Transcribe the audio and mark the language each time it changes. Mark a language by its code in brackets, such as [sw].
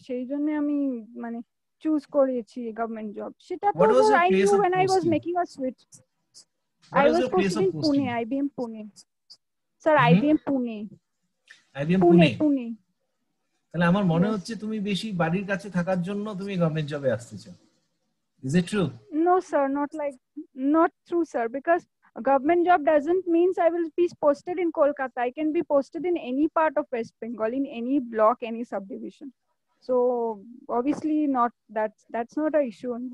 [bn] সেই জন্য আমি চুজ করেছি গভর্নমেন্ট জব। সেটা তো [en] I knew when I was making a switch. I was posted in Pune, IBM Pune. Sir, IBM Pune. IBM Pune. [bn] তাহলে আমার মনে হচ্ছে তুমি বেশি বাড়ির কাছে থাকার জন্য তুমি গভর্নমেন্ট জবে আসতে চাও। [en] Is it true? No sir, not true sir, because a government job doesn't means I will be posted in Kolkata. I can be posted in any part of West Bengal, in any block, any subdivision. So obviously not, that's not an issue.